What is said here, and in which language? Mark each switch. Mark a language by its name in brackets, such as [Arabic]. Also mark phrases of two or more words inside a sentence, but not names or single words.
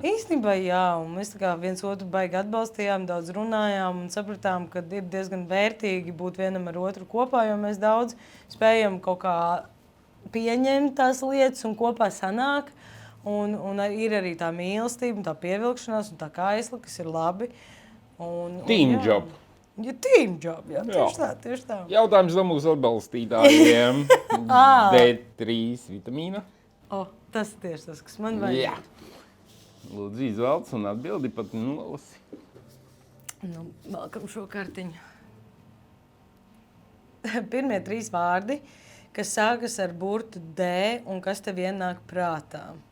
[Latvian] Īstenībā jā, un mēs tā kā viens otru baigi atbalstījām, daudz runājām un sapratām, ka ir diezgan vērtīgi būt vienam ar otru kopā, jo mēs daudz spējam kaut kā pieņemt tās lietas un kopā sanāk. Un ir arī tā mīlestība, tā pievilkšanās un tā kaisla, kas ir labi. [English] Team job. Ja, team job, [Latvian] jā. Tieši tā. Jautājums no mūsu atbalstītājiem. D3 vitamīna. Tas ir tieši tas, kas man vajag. Jā. Lūdzu, izvēlc un atbildi pat nolasi. Valkam šo kartiņu. Pirmie 3 vārdi, kas sākas ar burtu D un kas tev ienāk prātā.